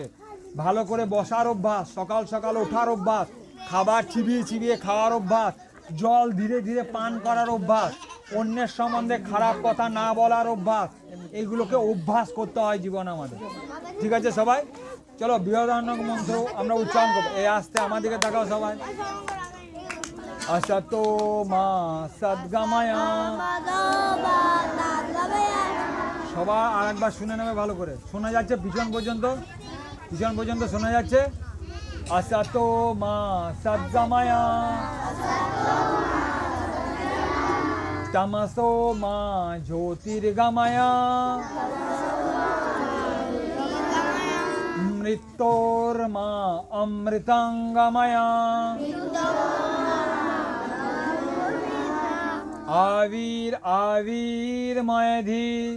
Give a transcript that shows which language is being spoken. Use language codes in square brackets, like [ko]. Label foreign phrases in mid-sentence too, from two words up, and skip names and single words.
[bn] ভালো করে বসার অভ্যাস, সকাল সকাল ওঠার অভ্যাস, খাবার চিবিয়ে চিবিয়ে খাওয়ার অভ্যাস, জল ধীরে ধীরে পান করার অভ্যাস, অন্যের সম্বন্ধে খারাপ কথা না বলার অভ্যাস, এইগুলোকে অভ্যাস করতে হয় জীবনে আমাদের, ঠিক আছে? সবাই চলো বৃহদারণ্যক মন্ত্র আমরা উচ্চারণ করবো। এই আসতে আমার দিকে তাকাও সবাই। [sa] असतो मा सद्गमया। [bn] সবাই আরেকবার শুনে নেবে ভালো করে। শোনা যাচ্ছে পিছন পর্যন্ত? পিছন পর্যন্ত শোনা যাচ্ছে? [sa] असतो मा सद्गमया तमसो मा ज्योतिर्गमया मृत्योर्मा अमृतंगमया आवीर आवीर्मयधि